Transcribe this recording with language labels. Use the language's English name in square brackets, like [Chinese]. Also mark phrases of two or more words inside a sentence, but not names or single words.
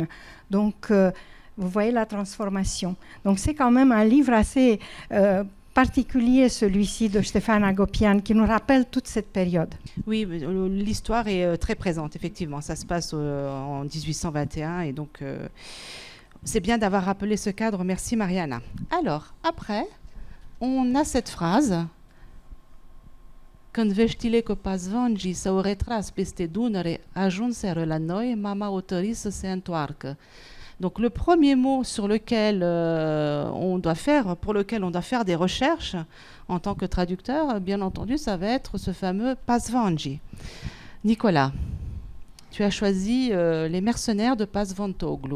[French] Donc, vous voyez la transformation. Donc, c'est quand même un livre assez particulier, celui-ci de Stéphane Agopian, qui nous rappelle toute cette période. Oui, l'histoire est très présente, effectivement. Ça se passe en 1821 et donc c'est bien d'avoir rappelé ce cadre. Merci, Mariana. Alors, après, on a cette phrase... [Romanian] Când veștile că pazvangii s-au retras peste Dunăre ajunseră la noi, mama hotărât să se întoarcă. [French] Donc le premier mot pour lequel on doit faire des recherches en tant que traducteur, bien entendu, ça va être ce fameux pazvangi. Nicolas, tu as choisi les mercenaires de Pazvantoglu.